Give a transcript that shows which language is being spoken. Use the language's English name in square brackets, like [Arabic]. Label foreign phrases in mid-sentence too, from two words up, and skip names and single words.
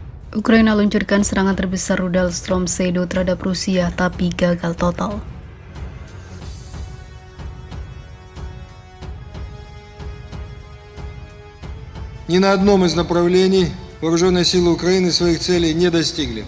[Indonesian] Ukraina luncurkan serangan terbesar rudal Storm Shadow terhadap Rusia tapi gagal total. [Russian] Ни на одном из направлений вооруженные силы Украины своих целей не достигли.